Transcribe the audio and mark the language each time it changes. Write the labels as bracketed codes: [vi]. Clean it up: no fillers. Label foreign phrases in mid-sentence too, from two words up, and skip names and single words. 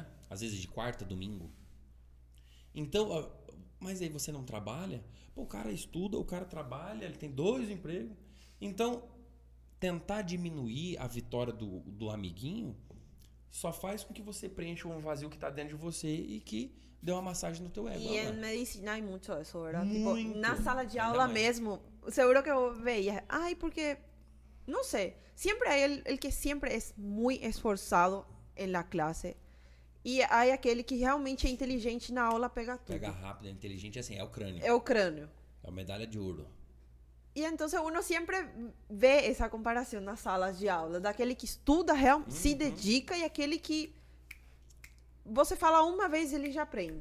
[pt] Às vezes de quarta a domingo. Então, mas aí você não trabalha? Pô, o cara estuda, o cara trabalha, ele tem 2 empregos. Então, tentar diminuir a vitória do amiguinho só faz com que você preencha um vazio que tá dentro de você e que dê uma massagem no teu ego. E em [es] medicina hay mucho eso, ¿verdad? [pt] Muito. Tipo, na sala de aula mesmo, [es] seguro que eu veía, ay, porque, no sé, siempre hay el que siempre es muy esforzado en la clase. [pt] E hay aquele que realmente é inteligente na aula, pega tudo. Pega rápido, é inteligente, assim, é o crânio. É o crânio. É a medalha de ouro. E então uno sempre vê essa comparação nas salas de aula, daquele que estuda, se dedica, e aquele que você fala uma vez ele já aprende.